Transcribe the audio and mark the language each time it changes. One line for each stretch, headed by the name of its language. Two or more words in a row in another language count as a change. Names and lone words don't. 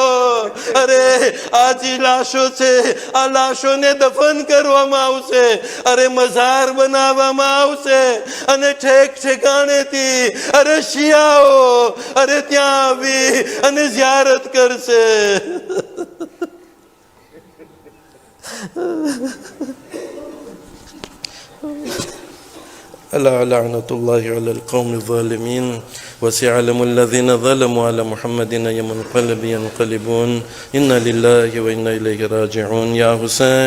Gujarati: અરે આ જે લાશો છે આ લાશોને દફન કરવામાં આવશે, અરે મઝાર બનાવવામાં આવશે અને ઠેક ઠેકાણેથી અરે શિયાઓ અરે ત્યાં આવી અને ઝિયારત કરશે.
Arabic: ألا لعنة الله على القوم الظالمين وسيعلم الذين ظلموا على محمد أي منقلب ينقلبون إنا لله وإنا إليه راجعون.